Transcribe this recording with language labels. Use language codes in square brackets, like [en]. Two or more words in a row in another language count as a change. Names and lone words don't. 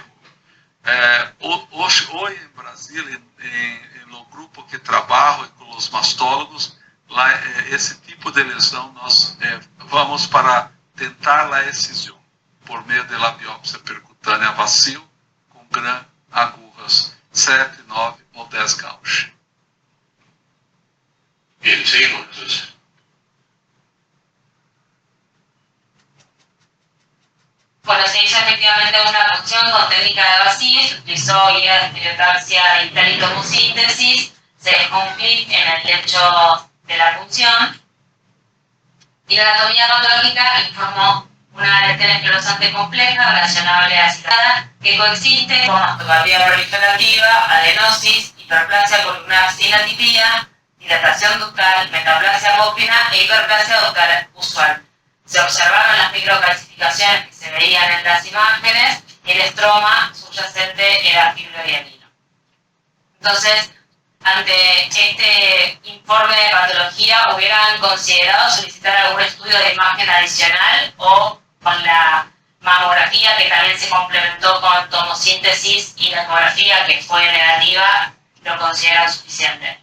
[pt] Hoje em Brasília, no grupo que trabalho com os mastólogos, esse tipo de lesão nós vamos para tentar a excisão por meio da biópsia percutânea vazio com gran agulhas 7, 9 ou 10 gauge. [es] Bien, seguimos entonces. Bueno, se hizo efectivamente una punción con técnica de vacío, se utilizó guía de estereotaxia y tomosíntesis, se dejó un clip en el lecho de la punción y la anatomía patológica informó una lesión esclerosante compleja relacionable a citada que coexiste con mastopatía proliferativa, adenosis, hiperplasia columnar sin atipía, dilatación ductal, metaplasia pópina e hiperplasia ductal usual. Se observaron las microcalcificaciones que se veían en las imágenes y el estroma subyacente era fibrohialino. Entonces, ante este informe de patología, ¿hubieran considerado solicitar algún estudio de imagen adicional o con la mamografía que también se complementó con tomosíntesis y la ecografía que fue negativa, lo consideran suficiente?